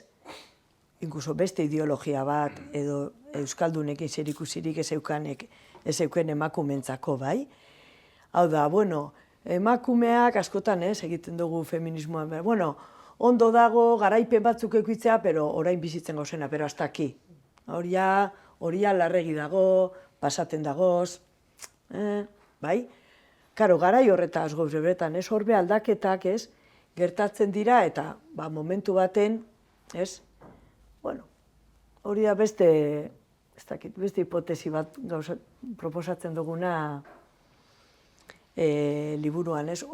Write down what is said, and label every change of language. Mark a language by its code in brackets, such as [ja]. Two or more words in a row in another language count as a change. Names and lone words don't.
[eu] Inkluso beste ideologia bat edo euskaldunekin zerikusirik ez euken emakumentzako, bai? Hau da, emakumeak askotan egiten dugu feminismoan, ondo dago, garaipen batzuk eukitzea, pero orain bizitzen gauzena, [es] pero hasta aquí. [eu] Horia larregi dago, pasaten dagoz, bai? Karo, garai horretaz gauze beretan, horbe aldaketak, gertatzen dira, eta momentu baten, hori da beste hipotesi bat proposatzen duguna liburuan, ez?